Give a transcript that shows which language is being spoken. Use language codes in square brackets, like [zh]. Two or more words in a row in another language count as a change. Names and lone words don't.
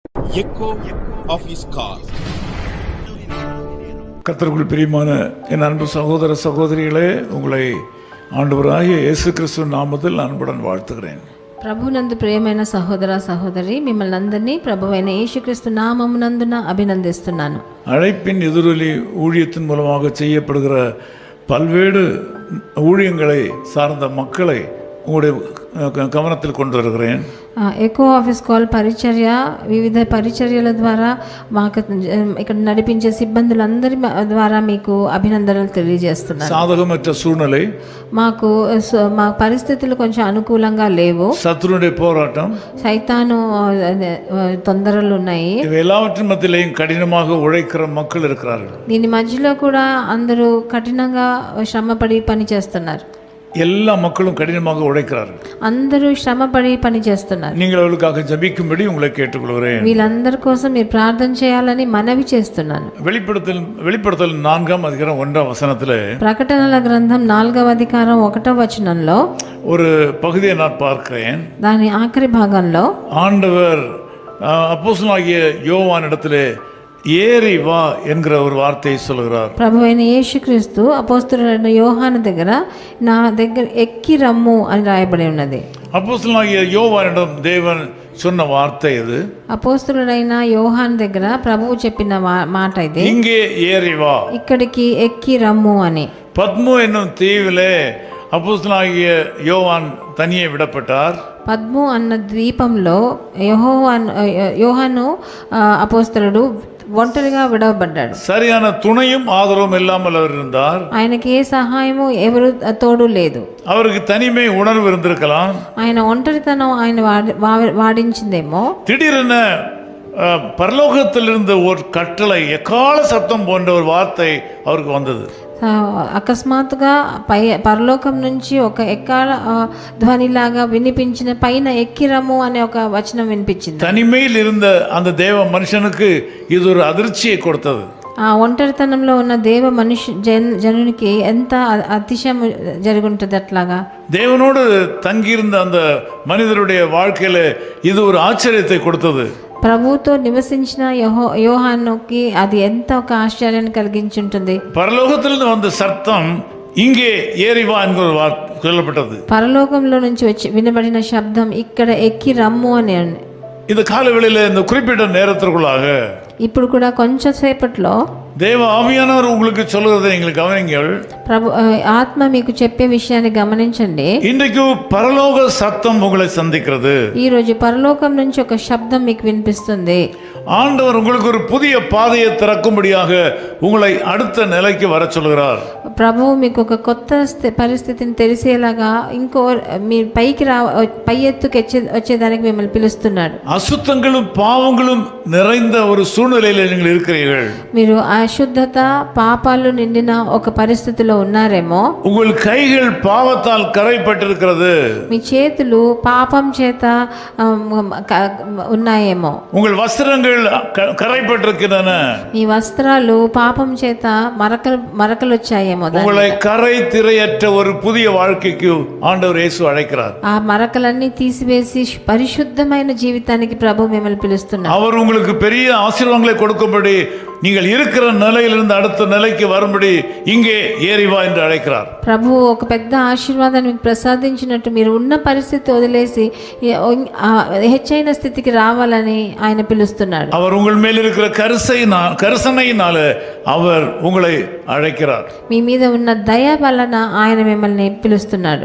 [en] echo of his call. [ta] கர்த்தருக்குள் பிரியமான என் அன்பு சகோதர சகோதரிகளே, உங்களை ஆண்டவராகிய இயேசு கிறிஸ்து நாமத்தில் அன்புடன் வாழ்த்துகிறேன். [te] ప్రభునందు ప్రియమైన సహోదర సహోదరి, మిమ్మల్ని అందరినీ ప్రభువైన యేసుక్రీస్తు నామమునందున అభినందిస్తున్నాను. [ta] அழைப்பின் எதிரொலி ஊழியத்தின் மூலமாக செய்யப்படுகிற பல்வேறு ஊழியங்களை சார்ந்த மக்களை உங்களுடைய கவனத்தில் கொண்டு வருகிறேன். [te] ఎకో ఆఫీస్ కాల్ పరిచర్య, వివిధ పరిచర్యల ద్వారా మాకు ఇక్కడ నడిపించే సిబ్బందులందరి ద్వారా మీకు అభినందనలు తెలియజేస్తున్నాను. [ta] சாதகமற்ற சூழ்நிலை, [te] మా పరిస్థితులు కొంచెం అనుకూలంగా లేవు. [ta] சத்துருவுடைய போராட்டம், [te] సైతాను తొందరలు ఉన్నాయి. [ta] எல்லாவற்றின் மத்தியிலேயும் கடினமாக உழைக்கிற மக்கள் இருக்கிறார்கள். [te] దీని మధ్యలో కూడా అందరూ కఠినంగా శ్రమపడి పని చేస్తున్నారు. [ta] எல்லா மக்களும் கடினமாக உழைக்கிறார்கள். [te] అందరూ శ్రమపడి పని చేస్తున్నారు. [ta] நீங்கள் அவர்களுக்காக ஜெபிக்கும்படி உங்களை கேட்டுக்கொள்கிறேன். [te] వీళ్ళందరి కోసం మీరు ప్రార్థన చేయాలని మనవి చేస్తున్నాను. [ta] வெளிப்படுத்தல் 4ஆம் அதிகாரம் 1ஆம் வசனத்திலே, [te] ప్రకటనల గ్రంథం 4వ అధ్యాయం 1వ వచనంలో [ta] ஒரு பகுதியை நான் பார்க்கிறேன். [te] దాని ఆఖరి భాగంలో [ta] ஆண்டவர் அப்போஸ்தலனாகிய யோவானிடத்திலே ஏறி வா என்கிற ஒரு வார்த்தையை சொல்கிறார். [te] ప్రభువైన యేసుక్రీస్తు అపోస్తలుడైన యోహాను దగ్గర నా దగ్గర ఎక్కి రమ్ము అని రాయబడి ఉన్నది. [ta] அப்போஸ்தலனாகிய யோவானிடம் தேவன் சொன்ன வார்த்தை இது. [te] అపోస్తలుడైన యోహాను దగ్గర ప్రభువు చెప్పిన మాట ఇది, [ta] இங்கே ஏறி வா, [te] ఇక్కడికి ఎక్కి రమ్ము అని. [ta] பத்மோ என்னும் தீவிலே அப்போஸ்தலனாகிய யோவான் தனியே விடப்பட்டார். [te] పద్ము అన్న ద్వీపంలో యోహాను అపోస్తలుడు ఒంటరిగా విడవబడ్డాడు. [ta] சரியான துணையும் ஆதரவும் இல்லாமல் அவர் இருந்தார். [te] ఆయనకి ఏ సహాయము ఎవరు తోడు లేదు. [ta] அவருக்கு தனிமை உணர்வு இருந்திருக்கலாம். [te] ఆయన ఒంటరితనం ఆయన వాడించిందేమో. [ta] திடீரென பரலோகத்திலிருந்து ஒரு கட்டளை, எக்கால சத்தம் போன்ற ஒரு வார்த்தை அவருக்கு வந்தது. [te] అకస్మాత్తుగా పరలోకం నుంచి ఒక ఎక్కాల ధ్వనిలాగా వినిపించిన, పైన ఎక్కిరము అనే ఒక వచనం వినిపించింది. [ta] தனிமையில் இருந்த அந்த தேவ மனுஷனுக்கு இது ஒரு அதிர்ச்சியை கொடுத்தது. [te] ఆ ఒంటరితనంలో ఉన్న దేవ జనునికి ఎంత అతిశయం జరుగుంటుంది. అట్లాగా [ta] தேவனோடு தங்கியிருந்த அந்த மனிதருடைய வாழ்க்கையில இது ஒரு ஆச்சரியத்தை கொடுத்தது. [te] ప్రభుతో నివసించిన యోహానుకి అది ఎంత ఒక ఆశ్చర్యాన్ని కలిగించుంటుంది. [ta] పరలోకத்திலிருந்து வந்த சத்தம் இங்கே ஏறி வா என்கிற சொல்லப்பட்டது. [te] పరలోకంలో నుంచి వచ్చి వినబడిన శబ్దం ఇక్కడ ఎక్కి రమ్ము అని. [ta] இந்த காலவெளியில இந்த குறிப்பிட்ட நேரத்திற்குள்ளாக [te] ఇప్పుడు కూడా కొంచెం సేపట్లో [ta] தேவ ஆவியானவர் உங்களுக்கு சொல்லுறதை நீங்கள் கவனிங்கள். [te] ప్రభు ఆత్మ మీకు చెప్పే విషయాన్ని గమనించండి. [ta] இன்றைக்கு பரலோக சத்தம் உங்களை சந்திக்கிறது. [te] ఈ రోజు పరలోకం నుంచి ఒక శబ్దం మీకు వినిపిస్తుంది. [ta] ஆண்டவர் உங்களுக்கு ஒரு புதிய பாதையை திறக்கும்படியாக உங்களை அடுத்த நிலைக்கு வர சொல்கிறார். [te] ప్రభువు మీకు ఒక కొత్త పరిస్థితిని తెలిసేలాగా ఇంకో మీ పై ఎత్తుకు వచ్చేదానికి మిమ్మల్ని పిలుస్తున్నాడు. [ta] அசுத்தங்களும் பாவங்களும் நிறைந்த ஒரு சூழ்நிலையில் நீங்கள் இருக்கிறீர்கள். [te] మీరు అశుద్ధత పాపాలు నిండిన ఒక పరిస్థితిలో ఉన్నారేమో. [ta] உங்கள் கைகள் பாவத்தால் கரைப்பட்டிருக்கிறது. [te] మీ చేతులు పాపం చేత ఉన్నాయేమో. [ta] உங்கள் வஸ்திரங்கள் கரைப்பட்டிருக்கின்றன. [te] మీ వస్త్రాలు పాపం చేత మరకలు వచ్చాయేమో. [ta] உங்களை கரை திரையற்ற ஒரு புதிய வாழ்க்கைக்கு ஆண்டவர் இயேசு அழைக்கிறார். [te] ఆ మరకలన్నీ తీసివేసి పరిశుద్ధమైన జీవితానికి ప్రభు మిమ్మల్ని పిలుస్తున్నారు. [ta] அவர் உங்களுக்கு பெரிய ஆசீர்வாதங்களை கொடுக்கும்படி நீங்கள் இருக்கிற நிலையிலிருந்து அடுத்த நிலைக்கு வரும்படி இங்கே ஏறி வா என்று அழைக்கிறார். [te] ప్రభు ఒక పెద్ద ఆశీర్వాదాన్ని మీకు ప్రసాదించినట్టు మీరు ఉన్న పరిస్థితి వదిలేసి హెచ్చైన స్థితికి రావాలని ఆయన పిలుస్తున్నాడు. [ta] அவர் உங்கள் மேல் இருக்கிற கரிசனையினால அவர் உங்களை அழைக்கிறார். [te] మీ మీద ఉన్న దయ వలన ఆయన మిమ్మల్ని పిలుస్తున్నాడు.